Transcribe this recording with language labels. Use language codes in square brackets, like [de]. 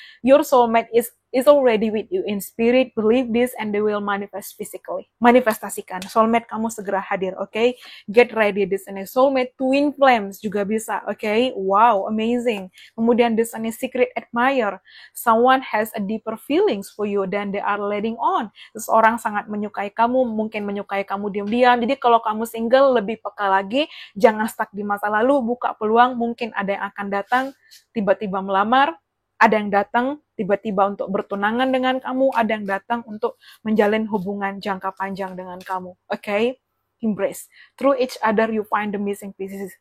[en] Your soulmate is already with you in spirit, believe this and they will manifest physically. [id] Manifestasikan, soulmate kamu segera hadir, okay? Get ready di sini. Soulmate twin flames juga bisa, okay? Wow, amazing. [en] Kemudian di sini secret admirer, someone has a deeper feelings for you than they are letting on. [id] Seseorang sangat menyukai kamu, mungkin menyukai kamu diam-diam. Jadi kalau kamu single, lebih peka lagi, jangan stuck di masa lalu, buka peluang, mungkin ada yang akan datang, tiba-tiba melamar, ada yang datang tiba-tiba untuk bertunangan dengan kamu, ada yang datang untuk menjalin hubungan jangka panjang dengan kamu. [en] Okay? Embrace. Through each other you find the missing pieces.